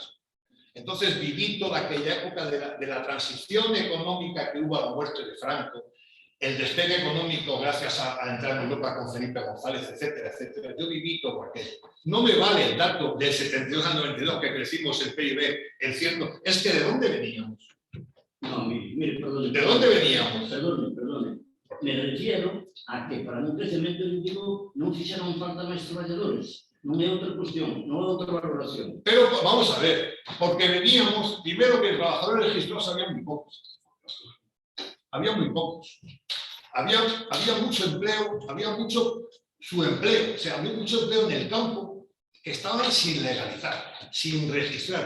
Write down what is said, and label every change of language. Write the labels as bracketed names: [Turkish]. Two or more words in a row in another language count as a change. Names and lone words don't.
[Spanish] Entonces viví toda aquella época de la transición económica que hubo a la muerte de Franco, el despegue económico gracias a entrar en Europa con Felipe González, etcétera, etcétera. Yo viví todo aquello. No me vale el dato del 72 al 92 que crecimos el PIB, el 100. Es que ¿de dónde veníamos? No, mire, perdone. ¿De dónde veníamos? [Galician] Perdone. [Spanish] Me refiero a que [Galician] para un crecemento efectivo non fixeron falta máis traballadores. Non é outra cuestión, non é outra valoración. [Spanish] Pero vamos a ver, porque veníamos, primero que trabajadores registrados había muy pocos. Había muy pocos. Había mucho empleo, había mucho subempleo, o sea, había mucho empleo en el campo que estaban sin legalizar, sin registrar.